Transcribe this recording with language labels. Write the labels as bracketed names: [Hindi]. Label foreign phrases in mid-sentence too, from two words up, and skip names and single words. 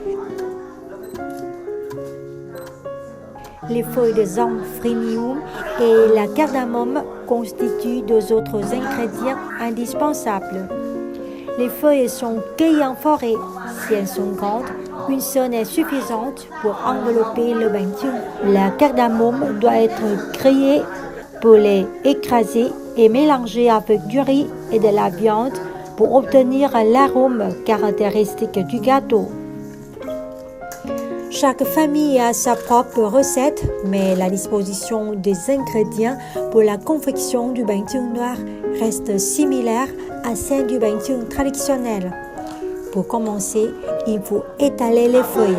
[French] Les feuilles de zamphrinium et la cardamome constituent deux autres ingrédients indispensables. Les feuilles sont cueillies en forêt. Si elles sont grandes, une seule est suffisante pour envelopper le bánh chưng. La cardamome doit être grillée pour les écraser et mélanger avec du riz et de la viande pour obtenir l'arôme caractéristique du gâteau. Chaque famille a sa propre recette, mais la disposition des ingrédients pour la confection du bánh chưng noir reste similaire à celle du bánh chưng traditionnel. Pour commencer, il faut étaler les feuilles.